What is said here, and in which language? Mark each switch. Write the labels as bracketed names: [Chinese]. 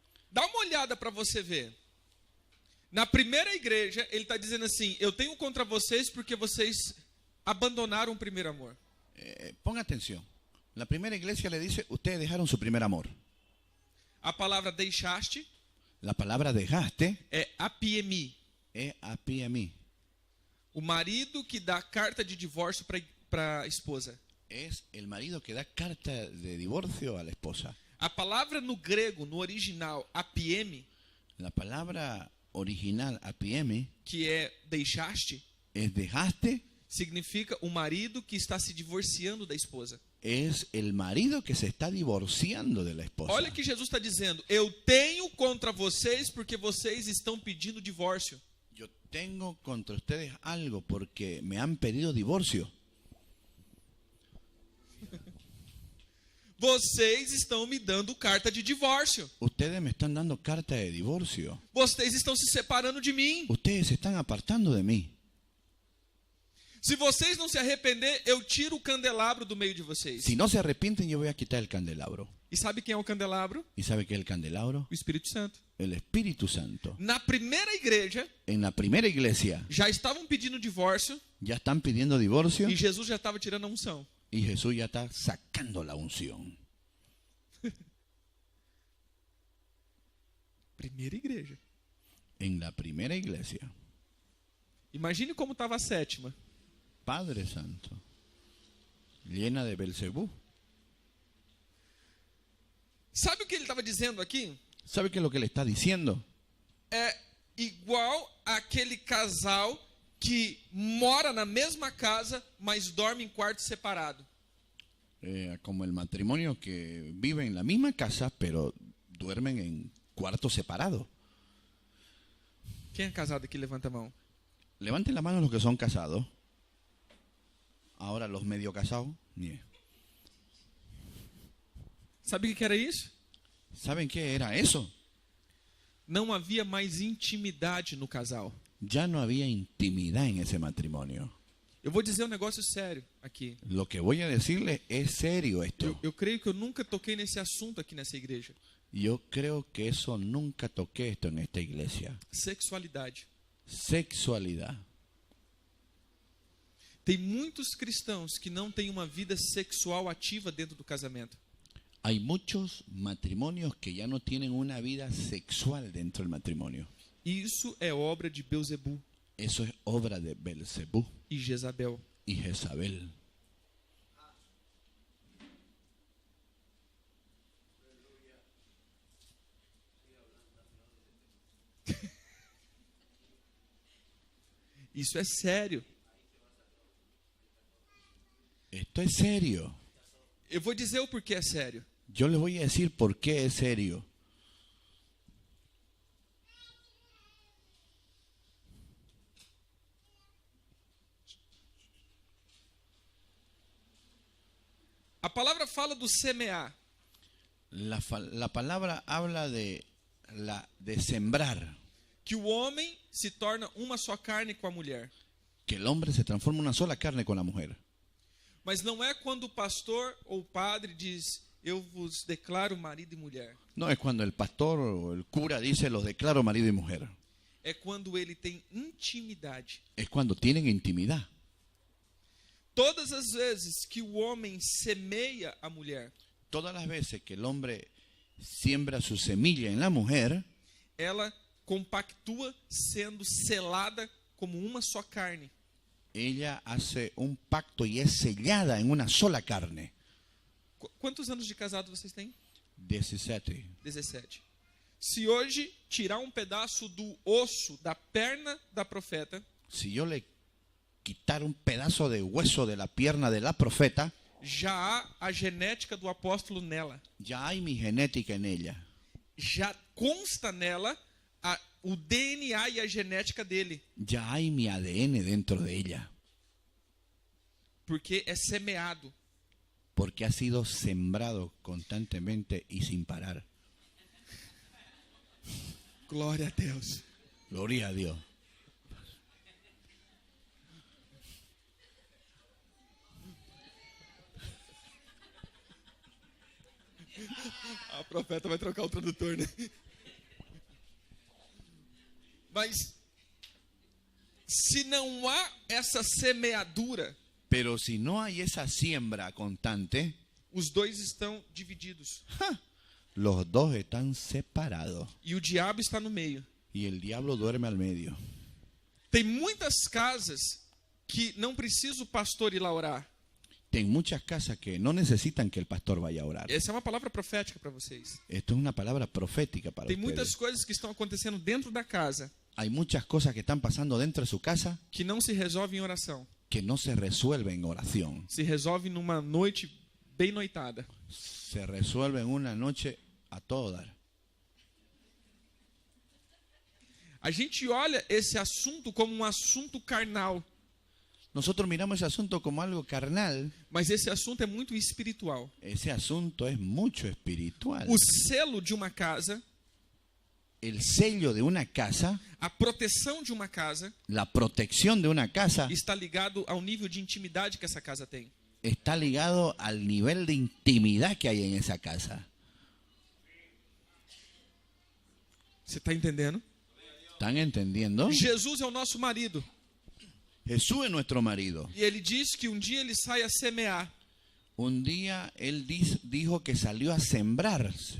[Portuguese] Dá uma olhada para você ver. Na primeira igreja, ele está dizendo assim: eu tenho contra vocês porque vocês abandonaram o primeiro amor. [Spanish] Ponga atención. La primera iglesia le dice, ustedes dejaron su primer amor. [Portuguese] A palavra deixaste [Spanish] La palabra dejaste [Portuguese] é apiemi. [Spanish] es apiemi. [Portuguese] O marido que dá carta de divórcio para a esposa. [Spanish] Es el marido que da carta de divorcio a la esposa. [Portuguese] A palavra no grego, no original, apiemi, [Spanish] La palabra original apiemi [Portuguese] que é deixaste, [Spanish] es dejaste, [Portuguese] significa o marido que está se divorciando da esposa. [Spanish] es el marido que se está divorciando de la esposa. [Portuguese] Olha que Jesus está dizendo: eu tenho contra vocês porque vocês estão pedindo divórcio. [Spanish] Yo tengo contra ustedes algo porque me han pedido divorcio. [Portuguese] Vocês estão me dando carta de divórcio. [Spanish] Ustedes me están dando carta de divorcio. [Portuguese] Vocês estão se separando de mim. [Spanish] Ustedes se están apartando de mí. [Portuguese] Se vocês não se arrepender, eu tiro o candelabro do meio de vocês. [Spanish] Si no se arrepienten, yo voy a quitar el candelabro. [Portuguese] E sabe quem é o candelabro? [Spanish] ¿Y sabe qué es el candelabro? [Portuguese] O Espírito Santo. [Spanish] El Espíritu Santo. [Portuguese] Na primeira igreja, [Spanish] En la primera iglesia [Portuguese] já estavam pedindo divórcio [Spanish] ya están pidiendo divorcio [Portuguese] e Jesus já estava tirando a unção. [Spanish] y Jesús ya está sacando la unción. [Portuguese] Primeira igreja. [Spanish] En la primera iglesia. [Portuguese] Imagine como estava a sétima. [Spanish] Padre Santo. Llena de Belcebú. [Portuguese] Sabe o que ele estava dizendo aqui? [Spanish] ¿Sabe qué es lo que le está diciendo? [Portuguese] É igual aquele casal que mora na mesma casa, mas dorme em quarto separado. [Spanish] como el matrimonio que vive en la misma casa, pero duermen en cuartos separados. [Portuguese] Quem é casado aqui, levanta a mão. [Spanish] Levanten la mano los que son casados. Ahora los medio casados. Nie. [Portuguese] Sabe o que era isso? [Spanish] ¿Saben qué era eso? [Portuguese] Não havia mais intimidade no casal. [Spanish] Ya no había intimidad en ese matrimonio. [Portuguese] Eu vou dizer um negócio sério aqui. [Spanish] Lo que voy a decirles es serio esto. [Portuguese] Eu creio que eu nunca toquei nesse assunto aqui nessa igreja. [Spanish] Yo creo que eso nunca toqué esto en esta iglesia. [Portuguese] Sexualidade. [Spanish] Sexualidad. [Portuguese] Tem muitos cristãos que não têm uma vida sexual ativa dentro do casamento. [Spanish] Hay muchos matrimonios que ya no tienen una vida sexual dentro del matrimonio. [Portuguese] Isso é obra de Beelzebú [Spanish] Eso es obra de Belcebú [Portuguese] e Jezabel. [Spanish] y Jezabel. [Portuguese] Isso é sério. [Spanish] Esto es serio. [Portuguese] Eu vou dizer o porquê é sério. [Spanish] Yo les voy a decir por qué es serio. [Portuguese] A palavra fala do semear. [Spanish] La palabra habla de sembrar, [Portuguese] Que o homem se torna uma só carne com a mulher. [Spanish] que el hombre se transforma en una sola carne con la mujer. [Portuguese] Mas não é quando o pastor ou o padre diz, eu vos declaro marido e mulher. [Spanish] No es cuando el pastor o el cura dice los declaro marido y mujer. [Portuguese] É quando ele tem intimidade. [Spanish] Es cuando tienen intimidad. [Portuguese] Todas as vezes que o homem semeia a mulher, [Spanish] Todas las veces que el hombre siembra su semilla en la mujer, [Portuguese] ela compactua sendo selada como uma só carne. [Spanish] ella hace un pacto y es sellada en una sola carne. [Portuguese] Quantos anos de casado vocês têm? 17. [Spanish] 17. [Portuguese] Se hoje tirar um pedaço do osso da perna da profeta, [Spanish] Si yo le quitara un pedazo de hueso de la pierna de la profeta, [Portuguese] já há a genética do apóstolo nela. [Spanish] ya hay mi genética en ella. [Portuguese] Já consta nela o DNA e a genética dele. [Spanish] Ya hay mi ADN dentro de ella. [Portuguese] Porque é semeado. [Spanish] Porque ha sido sembrado constantemente y sin parar. [Portuguese] Glória a Deus. [Spanish] Gloria a Dios. [Portuguese] A profeta vai trocar o tradutor, né? Mas se não há essa semeadura, [Spanish] Pero si no hay esa siembra constante, [Portuguese] os dois estão divididos. [Spanish] los dos están separados [Portuguese] E o diabo está no meio. [Spanish] y el diablo duerme al medio. [Portuguese] Tem muitas casas que não precisa o pastor ir lá orar. Tem [Spanish] muchas casas que no necesitan que el pastor vaya a orar. [Portuguese] Essa é uma palavra profética para vocês. [Spanish] Esto es una palabra profética para [Portuguese] Tem [Spanish] ustedes. [Portuguese] muitas coisas que estão acontecendo dentro da casa [Spanish] Hay muchas cosas que están pasando dentro de su casa [Portuguese] que não se resolvem em oração. [Spanish] que no se resuelven en oración. [Portuguese] Se resolve numa noite bem noitada. [Spanish] Se resuelven una noche a todo dar. [Portuguese] A gente olha esse assunto como um assunto carnal, [Spanish] Nosotros miramos ese asunto como algo carnal. [Portuguese] mas esse assunto é muito espiritual. [Spanish] Ese asunto es mucho espiritual. [Portuguese] O selo de uma casa, [Spanish] El sello de una casa, [Portuguese] a proteção de uma casa, [Spanish] la protección de una casa, [Portuguese] está ligado ao nível de intimidade que essa casa tem. [Spanish] está ligado al nivel de intimidad que hay en esa casa. [Portuguese] Você está entendendo? [Spanish] ¿Están entendiendo? [Portuguese] Jesus é o nosso marido. [Spanish] Jesús es nuestro marido. [Portuguese] E ele diz que um dia ele sai a semear. [Spanish] Un día él dijo que salió a sembrar